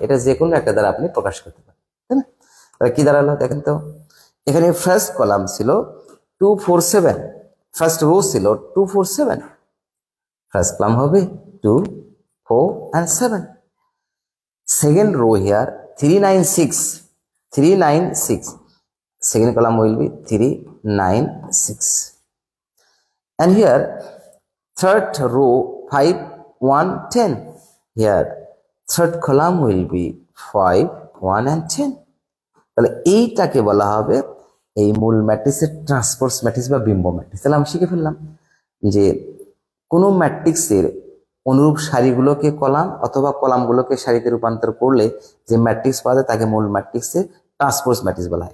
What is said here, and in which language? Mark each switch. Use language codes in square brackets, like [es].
[bn] এটা যে কোনো একটা দ্বারা আপনি প্রকাশ করতে পারেন, তাই না? তাহলে কি দাঁড়ালো দেখেন তো, এখানে ফার্স্ট কলাম ছিল 2 4 7, ফার্স্ট রো ছিল 2 4 7, ফার্স্ট কলাম হবে 2 4 [en] and 7, second row here 3 9 6 3 9 6, second column will be 3 9 6, and here third row 5 1 10, here third column will be 5 1 and 10. [bn] তাহলে এইটাকে বলা হবে এই মূল ম্যাট্রিক্সের ট্রান্সপোজ ম্যাট্রিক্স বা বিম্ব ম্যাট্রিক্স। তাহলে আমরা শিখে ফেললাম যে কোন ম্যাট্রিক্সের অনুরূপ সারিগুলোকে কলাম অথবা কলামগুলোকে সারিতে রূপান্তর করলে যে ম্যাট্রিক্স পাওয়া যায় তাকে মূল ম্যাট্রিক্সের ট্রান্সপোজ ম্যাট্রিক্স বলা হয়।